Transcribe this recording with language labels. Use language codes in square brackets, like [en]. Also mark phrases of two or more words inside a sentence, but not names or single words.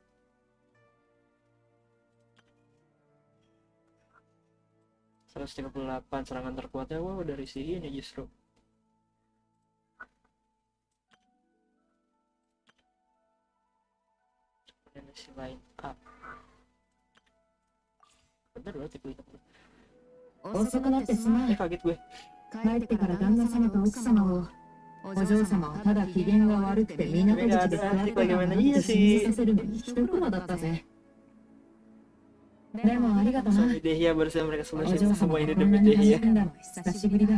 [id] ...138 serangan terkuatnya, wow, dari sini justru. Dan si [en] line up. [id] Bener loh tipe itu. [ja] 遅くなってすまん。 [id] kaget gue. [ja] 帰ってから旦那様と奥様を、お嬢様はただ機嫌が悪くて港口で座ってたらなんて信じさせるのに一苦労だったぜ。でもありがとな。 [id] Suami Dehya bersama mereka [ja] お [id] semua [ja] 嬢様 [id] semua [ja] が [id] ini [ja] こんな [id] demi [ja] に走 [id] Dehya. [ja] るんだの久しぶりだ。